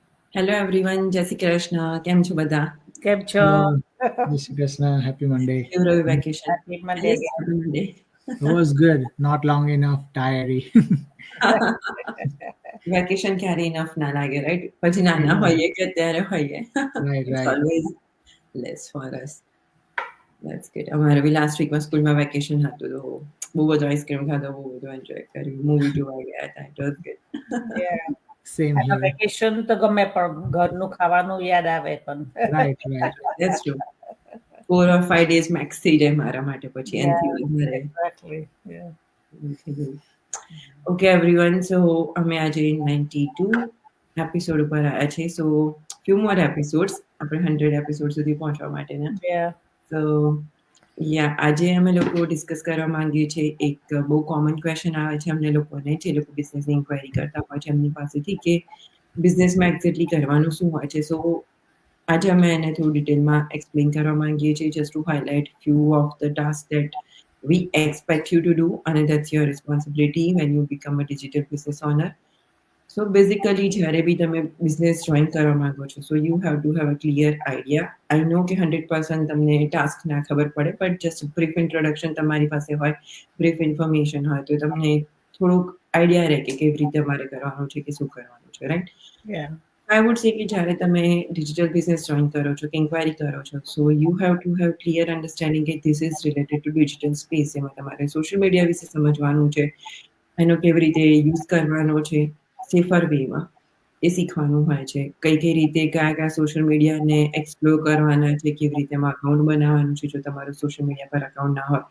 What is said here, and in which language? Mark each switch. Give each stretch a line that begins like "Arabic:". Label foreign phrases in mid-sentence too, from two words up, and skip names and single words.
English: Hello everyone,
Gujarati: જય શ્રી કૃષ્ણ. કેમ છો બધા? કેમ છો?
English: Hello, Jai Shri Krishna. Happy Monday.
Gujarati: કેવું રહ્યું વેકેશન?
English: Happy Monday Yes, again. happy Monday. It was good. Not long enough. Tiring.
Gujarati: વેકેશન ક્યારે ઇનફ ના લાગે, રાઈટ? પછી નાના
English: Yeah.
Gujarati: હોઈએ કે અત્યારે હોઈએ.
English: Right, It's right. always less for us. That's good.
Gujarati: અમારે બી લાસ્ટ વીકમાં સ્કૂલમાં વેકેશન હતું તો બહુ બધું આઈસ્ક્રીમ ખાધો, બહુ બધું એન્જોય કર્યું, મૂવી જોવા ગયા હતા.
English: It was good. Yeah. Same
Gujarati: આમાં
English: here.
Gujarati: વેકેશન તો ગમે પણ ઘરનું ખાવાનું યાદ આવે પણ.
English: Right, right. That's true. 4 or 5 days max
Gujarati: થઈ જાય મારા માટે પછી
English: Yeah,
Gujarati: એનાથી વધારે
English: exactly. Yeah.
Gujarati: નથી જવું.
English: Okay everyone,
Gujarati: સો અમે આજે 92 એપિસોડ ઉપર આવ્યા છે.
English: So few more episodes
Gujarati: આપણે 100 એપિસોડ સુધી પહોંચવા માટેના. Yeah.
English: So yeah
Gujarati: આજે અમે લોકો ડિસ્કસ કરવા માંગીએ છીએ એક બહુ
English: common question
Gujarati: આવે છે અમને લોકોને, જે લોકો બિઝનેસની ઇન્ક્વાયરી કરતા હોય છે એમની પાસેથી કે બિઝનેસમાં એક્ઝેક્ટલી કરવાનું શું હોય છે.
English: સો
Gujarati: આજે અમે એને થોડું ડિટેલમાં એક્સપ્લેન કરવા માંગીએ છીએ,
English: just to highlight few of the task that we expect you to do, and that's your responsibility when you become a digital business owner. So basically
Gujarati: જ્યારે બી તમે બિઝનેસ જોઈન કરવા માંગો છો,
English: so you have to have a clear idea. I know
Gujarati: કે 100% તમને ટાસ્ક ના ખબર પડે,
English: but just brief introduction
Gujarati: તમારી પાસે હોય,
English: brief information
Gujarati: હોય તો તમને થોડુંક આઈડિયા રહે કે કેવી રીતે તમારે કરવાનું છે કે શું કરવાનું છે, રાઈટ?
English: Yeah. I would say
Gujarati: કે જ્યારે તમે
English: digital business join
Gujarati: કરો છો કે ઇન્ક્વાયરી કરો છો,
English: so you have to have clear understanding that this is related to digital space.
Gujarati: એમાં તમારે
English: social media
Gujarati: વિશે સમજવાનું છે, એનો કેવી રીતે યુઝ કરવાનો છે સેફર વેમાં એ શીખવાનું હોય છે. કઈ રીતે કયા સોશિયલ મીડિયાને એક્સપ્લોર કરવાના છે, કેવી રીતે એમાં અકાઉન્ટ બનાવવાનું છે જો તમારું
English: social media
Gujarati: પર અકાઉન્ટ ના હોય.